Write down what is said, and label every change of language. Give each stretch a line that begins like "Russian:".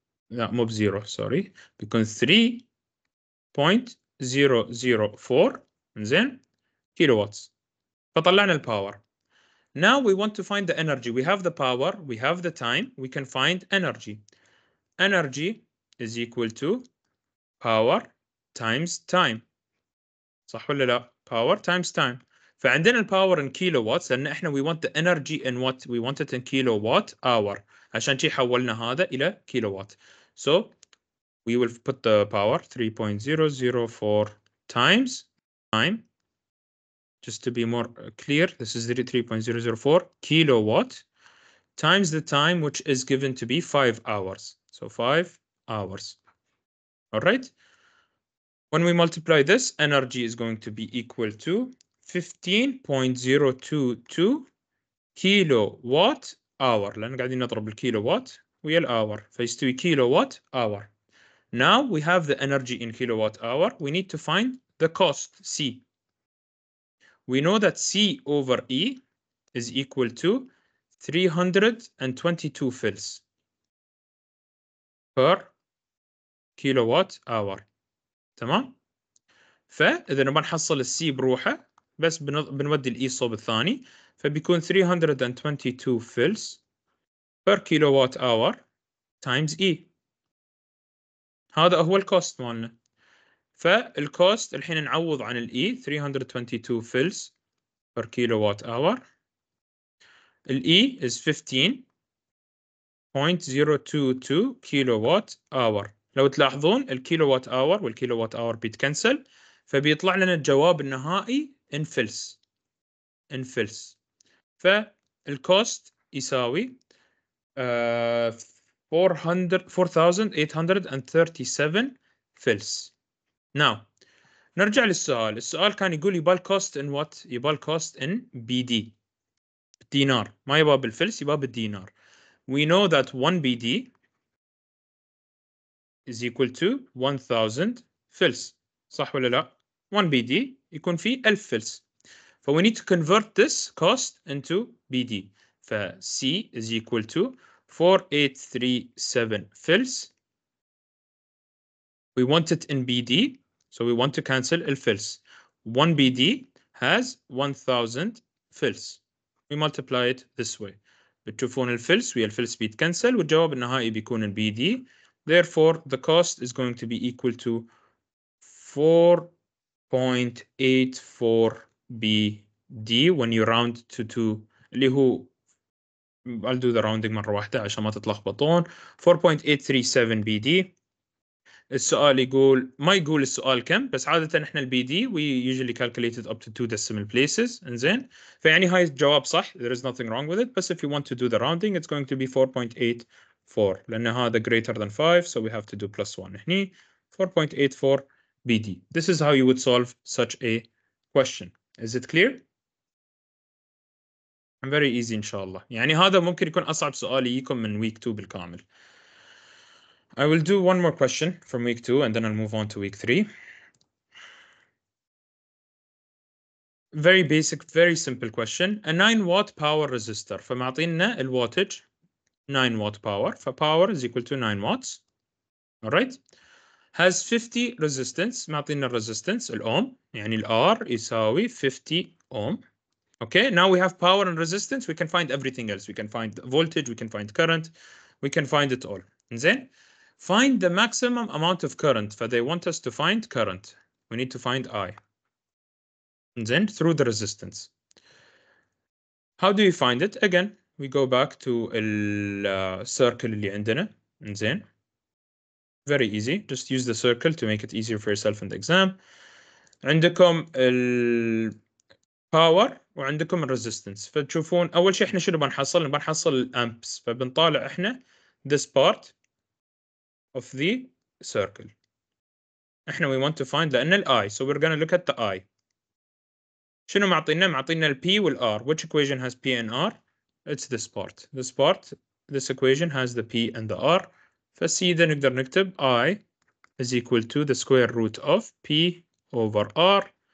Arabic: لا مو بزيرو sorry، بيكون 3.004 زين كيلو واتس. فطلعنا الباور.
English: Now we want to find the energy. We have the power, we have the time, we can find energy. Energy is equal to power times time.
Arabic: صح ولا لا؟
English: power times time.
Arabic: فعندنا الباور
English: in kilowatts
Arabic: لأن احنا
English: we want the energy in what? We want it in kilowatt hour.
Arabic: عشان شي حولنا هذا إلى kilowatt.
English: So we will put the power 3.004 times time. Just to be more clear, this is 3.004 kilowatt times the time, which is given to be 5 hours. So 5 hours. All right. When we multiply this, energy is going to be equal to 15.022 kilowatt hour.
Arabic: لأن قاعدين نضرب الكيلووات ويا الhour فيستوي kilowatt hour.
English: Now we have the energy in kilowatt hour. We need to find the cost, C. We know that C over E is equal to 322 fils per kilowatt hour.
Arabic: تمام؟ فإذا نبغى نحصل السي بروحه بس بنودي الإي صوب الثاني، فبيكون 322 fils
English: per kilowatt hour times E.
Arabic: هذا هو الكوست مالنا. فالكوست الحين نعوض عن الإي 322 fils per kilowatt hour.
English: الإي is 15.022 kilowatt hour.
Arabic: لو تلاحظون الكيلووات اور والكيلووات اور بيتكنسل، فبيطلع لنا الجواب النهائي in fils. فالكوست يساوي 4837 fils.
English: Now
Arabic: نرجع للسؤال. السؤال كان يقول يبال cost in what؟ يبال cost in BD دينار، ما يبال بالفلس، يبال بالدينار.
English: We know that 1 BD is equal to 1000 fils.
Arabic: صح ولا لا؟ 1 BD يكون فيه 1000 fils.
English: So we need to convert this cost into BD. C is equal to 4837 fils. We want it in BD, so we want to cancel el fils. 1 BD has 1000 fils. We multiply it this way.
Arabic: بتشوفون الفلس ويا الفلس بيتكنسل والجواب النهائي بيكون البي دي.
English: Therefore the cost is going to be equal to 4.84 BD when you round to 2
Arabic: اللي هو
English: I'll do the rounding
Arabic: مرة واحدة عشان ما تتلخبطون.
English: 4.837 BD.
Arabic: السؤال يقول ما يقول السؤال كم، بس عادة احنا البي دي we usually calculate it up to 2 decimal places. انزين، فيعني هاي الجواب صح،
English: there is nothing wrong with it. بس if you want to do the rounding it's going to be 4.84 لأن هذا greater than 5 so we have to do plus 1 هني 4.84 BD. This is how you would solve such a question. Is it clear? Very easy
Arabic: إن شاء الله. يعني هذا ممكن يكون أصعب سؤال يجيكم من week 2 بالكامل.
English: I will do one more question from week 2 and then I'll move on to week 3. Very basic, very simple question. A 9 watt power resistor.
Arabic: فمعطينا الواتج
English: 9 watt power. فpower is equal to 9 watts. Alright. Has 50 resistance.
Arabic: معطينا resistance الأوم. يعني R يساوي 50 ohm. Okay.
English: Now we have power and resistance. We can find everything else. We can find voltage. We can find current. We can find it all. زين. Find the maximum amount of current. فthey want us to find current. We need to find I. Then through the resistance. How do you find it? Again, we go back to the circle
Arabic: اللي عندنا.
English: زين. Very easy. Just use the circle to make it easier for yourself in the exam.
Arabic: عندكم ال power وعندكم ال resistance. فتشوفون أول شيء إحنا شنو بنحصل؟ بنحصل الأمبس. فبنطالع إحنا
English: this part of the circle.
Arabic: إحنا
English: we want to find
Arabic: لأن ال
English: I. So we're gonna look at the I.
Arabic: شنو معطينا؟ معطينا ال P وال R.
English: Which equation has P and R? It's this part. This part, this equation has the P and the R.
Arabic: فسيدا نقدر نكتب
English: I is equal to the square root of P over R.